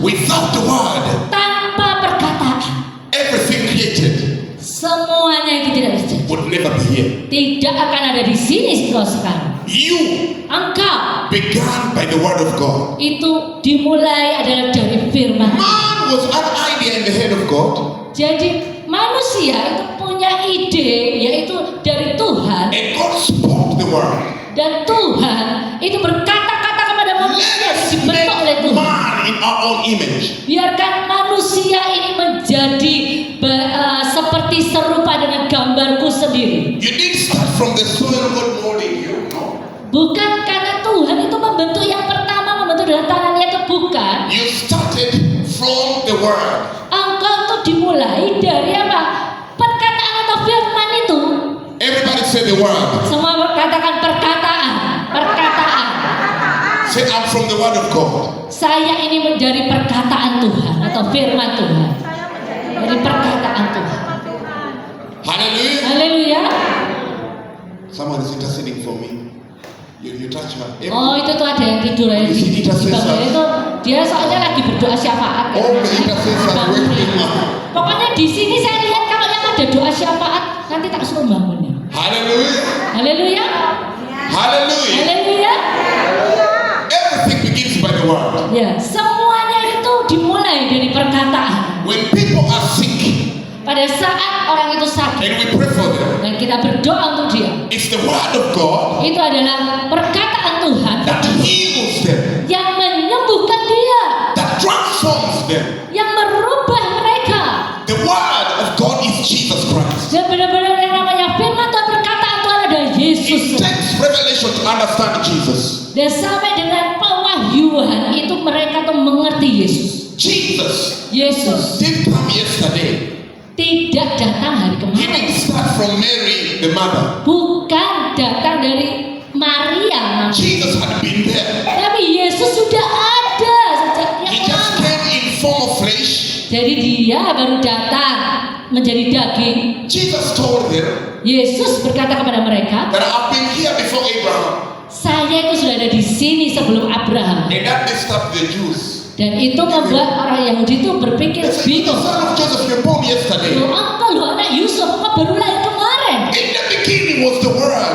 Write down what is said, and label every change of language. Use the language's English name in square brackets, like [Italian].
[English] Without the word, [Indonesian] Tanpa perkataan, [English] everything created [Indonesian] semuanya itu tidak terjadi. [English] would never be here. [Indonesian] Tidak akan ada di sini kau sekarang. [English] You [Indonesian] Engkau [English] began by the word of God. [Indonesian] itu dimulai adalah dari firman. [English] Man was an idea in the head of God, [Indonesian] Jadi manusia itu punya ide, yaitu dari Tuhan. [English] and God spoke the word. [Indonesian] Dan Tuhan itu berkata-kata kepada manusia [English] Let us [Indonesian] dibentuk oleh [English] make [Indonesian] Tuhan. [English] man in our own image. [Indonesian] Biarkan manusia ini menjadi seperti serupa dengan gambarku sendiri. [English] You didn't start from the soil God molding you, no. [Indonesian] Bukan karena Tuhan itu membentuk yang pertama, membentuk dengan tangannya, itu bukan. [English] You started from the word. [Indonesian] Engkau tuh dimulai dari apa? Perkataan atau firman itu. [English] Everybody say the word. [Indonesian] Semua katakan perkataan. Perkataan. [English] Say I'm from the word of God. [Indonesian] Saya ini menjadi perkataan Tuhan atau firman Tuhan. Dari perkataan Tuhan. [English] Hallelujah. [Indonesian] Haleluya. [English] Someone is interceding for me. You touch her. [Indonesian] Oh, itu tuh ada yang tidur ya. Di sini intercessor. Itu dia soalnya lagi berdoa syafaat. [English] All the intercessors waking up. [Indonesian] Pokoknya di sini saya lihat kalau yang ada doa syafaat nanti tak suruh bangunnya. [English] Hallelujah. [Indonesian] Haleluya. [English] Hallelujah. [Indonesian] Haleluya. [English] Everything begins by the word. [Indonesian] Ya, semuanya itu dimulai dari perkataan. [English] When people are sick [Indonesian] Pada saat orang itu sakit [English] and we pray for them, [Indonesian] dan kita berdoa untuk dia, [English] it's the word of God [Indonesian] itu adalah perkataan Tuhan [English] that heals them, [Indonesian] yang menyembuhkan dia, [English] that transforms them. [Indonesian] yang merubah mereka. [English] The word of God is Jesus Christ. [Indonesian] Dan benar-benar yang namanya firman Tuhan, perkataan Tuhan adalah Yesus. [English] It takes revelation to understand Jesus. [Indonesian] Dan sampai dengan pewahyuan itu mereka tuh mengerti Yesus. [English] Jesus didn't come yesterday. [Indonesian] Tidak datang hari [English] He [Indonesian] kemarin. [English] didn't start from Mary, the mother. [Indonesian] Bukan datang dari Maria. [English] Jesus had been there. [Indonesian] Tapi Yesus sudah ada sejak [English] He [Indonesian] yang [English] just [Indonesian] lama. [English] came in form of flesh. [Indonesian] Jadi dia baru datang menjadi daging. [English] Jesus told them [Indonesian] Yesus berkata kepada mereka, [English] that I've been here before Abraham. [Indonesian] saya itu sudah ada di sini sebelum Abraham. [English] And that disturbed the Jews. [Indonesian] Dan itu membuat orang Yahudi itu berpikir [English] They said, "You're the [Indonesian] bingung. [English] son of Joseph, you're born yesterday." [Indonesian] Loh, engkau loh anak Yusuf, engkau baru lahir kemarin. [English] In the beginning was the word.